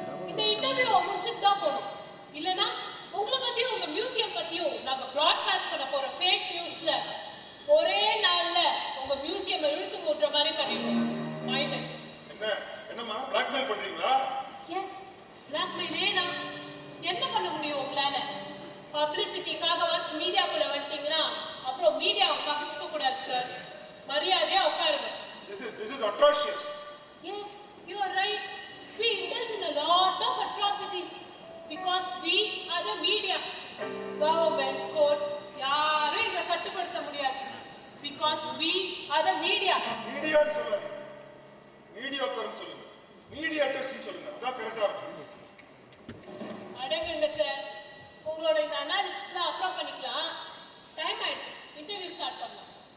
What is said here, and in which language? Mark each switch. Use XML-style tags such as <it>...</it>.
<ta>இந்த இன்டர்வியூ முடிச்சுட்டு தான் போகணும். இல்லைன்னா உங்களை பத்தியும் உங்க மியூசியம் பத்தியும் நாங்க ப்ராட்காஸ்ட் பண்ண போற ஃபேக் நியூஸ்ல ஒரே நாள்ல உங்க மியூசியம் இழுத்து மூட்டுற மாதிரி பண்ணிடுவோம். மைண்ட் என்னம்மா பிளாக்மெயில் பண்றீங்களா? எஸ், பிளாக்மெயிலே தான். என்ன பண்ண முடியும் உங்களால? பப்ளிசிட்டிக்காக ஒன்ஸ் மீடியாக்குள்ள வந்துட்டீங்கன்னா அப்புறம் மீடியாவை பகிச்சுக்க கூடாது சார். மரியாதையா உட்காருங்க.</ta> <en>This is atrocious. Yes, you are right. We indulge in a lot of atrocities because we are the media.</en> <ta>Government, court, யாரும் எங்களை கட்டுப்படுத்த முடியாது.</ta> <en>Because we are the media.</en> <ta>மீடியான்னு சொல்லாதீங்க, மீடியாக்கர்னு சொல்லுங்க, மீடியாட்டர்ஸ்னு சொல்லுங்க, அதான் கரெக்டா இருக்கும். அடங்குங்க சார். உங்களோட இந்த அனாலிசிஸ்லாம் அப்புறம் பண்ணிக்கலாம். டைம் ஆயிடுச்சு, இன்டர்வியூ ஸ்டார்ட் பண்ணலாம்.</ta>